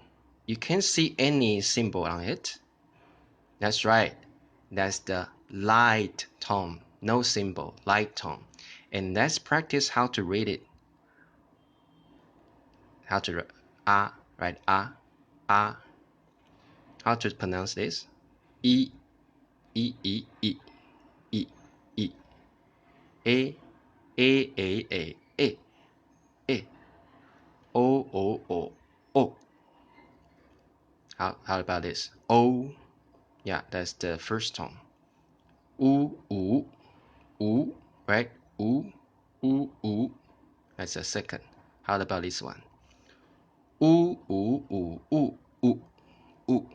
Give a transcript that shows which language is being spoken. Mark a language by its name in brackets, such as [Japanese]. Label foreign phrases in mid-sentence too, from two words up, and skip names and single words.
[English] You can't see any symbol on it. That's right, that's the light tone. No symbol, light tone. And let's practice how to read it. How to right? How to pronounce this? E, E, E, E, E, E, A, A, A, A, A, A, O, O, O, O. How about this? O, yeah, that's the first tone. U, U, U, right? U, U, U, that's the second. How about this one? U, U, U, U, U, U.